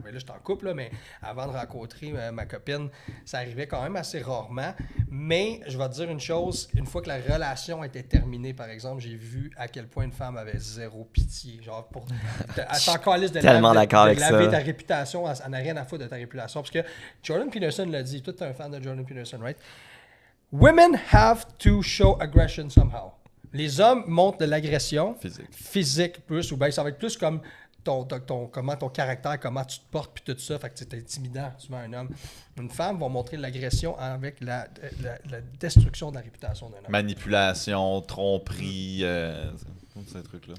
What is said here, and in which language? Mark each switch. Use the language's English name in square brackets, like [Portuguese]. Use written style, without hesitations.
[French] Ben là, je suis en couple, là, mais avant de rencontrer ma copine, ça arrivait quand même assez rarement. Mais je vais te dire une chose, une fois que la relation était terminée, par exemple, j'ai vu à quel point une femme avait zéro pitié. Genre, elle s'en calisse de laver ta réputation, elle n'a rien à foutre de ta réputation. Parce que Jordan Peterson l'a dit, toi, tu es un fan de Jordan Peterson, right? [English] Women have to show aggression somehow. [French] Les hommes montrent de l'agression physique plus, ou bien ça va être plus comme comment ton caractère, comment tu te portes, puis tout ça. Fait que c'est intimidant, tu mets un homme. Une femme va montrer de l'agression avec la destruction de la réputation d'un homme. Manipulation, tromperie, ces trucs-là.